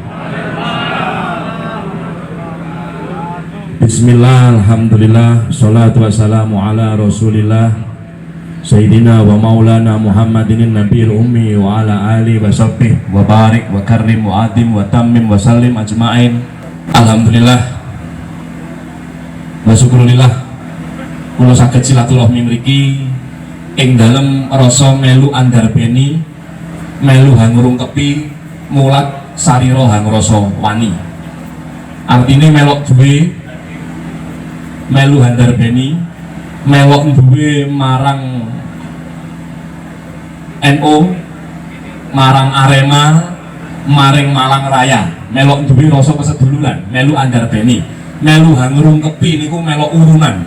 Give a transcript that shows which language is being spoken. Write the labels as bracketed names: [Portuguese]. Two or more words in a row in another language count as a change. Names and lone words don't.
[Arabic] بسم الله، الحمد لله، الصلاة والسلام على رسول الله سيدنا ومولانا محمد النبي الأمي وعلى آله وصحبه وبارك وكرم وعظم وتمم وسلم أجمعين. الحمد لله والشكر لله [Javanese] kula saged silaturahmi mriki ing dalem rasa melu andarbeni, melu hangurungkepi mulat sarira hangrasa wani. Artine melok duwe, melu handarbeni, melok duwe marang NU, marang Arema, maring Malang Raya, melok duwe rasa keseduluran, melu andarbeni, melu hangrungkepi niku melok urunan.